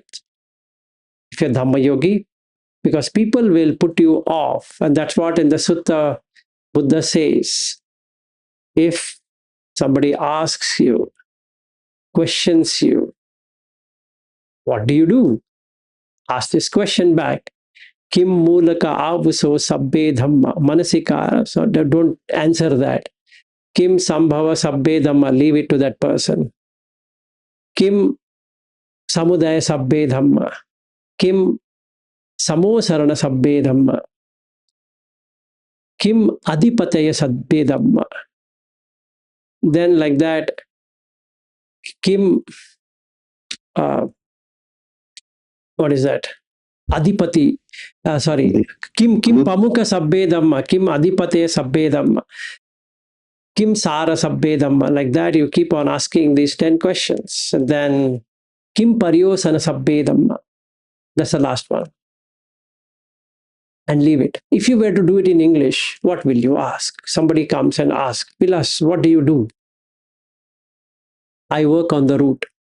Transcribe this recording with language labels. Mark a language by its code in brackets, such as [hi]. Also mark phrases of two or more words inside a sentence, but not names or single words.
[en] If you're Dhamma yogi, because people will put you off. And that's what in the Sutta Buddha says. If somebody asks you, questions you, what do you do? Ask this question back. [pi] Kim mulaka avuso sabbe dhamma manasikara. [en] So don't answer that. [pi] Kim sambhava sabbe dhamma. [en] Leave it to that person. [pi] Kim samudaya sabbe dhamma. Kim samosarana sabbe dhamma. Kim adipataya sabbe dhamma. [en] Then like that, Kim, what is that? [pi] Adipati, sorry, Kim Pamuka Sabbe Dhamma, Kim Adipate Sabbe Dhamma, Kim Sara Sabbe Dhamma, [en] like that you keep on asking these 10 questions. And then [pi] Kim Paryosana Sabbe Dhamma, [en] that's the last one. And leave it. If you were to do it in English, what will you ask? Somebody comes and asks, Vilas, what do you do? I work on the route.